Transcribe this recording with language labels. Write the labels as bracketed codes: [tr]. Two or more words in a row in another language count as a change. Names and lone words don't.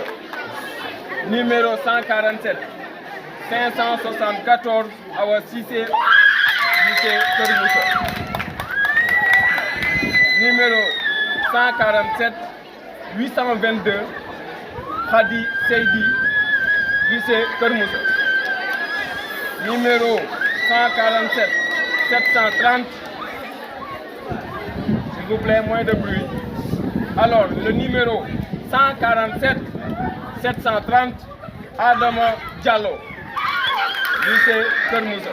[fr] Numéro 147 574 Awa Cissé, lycée Kermoussa. Numéro 147 822 Khadi Seydi, lycée Kermoussa. Numéro 147 730, s'il vous plaît, moins de bruit. Alors, le numéro 147 730 Adama Diallo, lycée Kermoussa.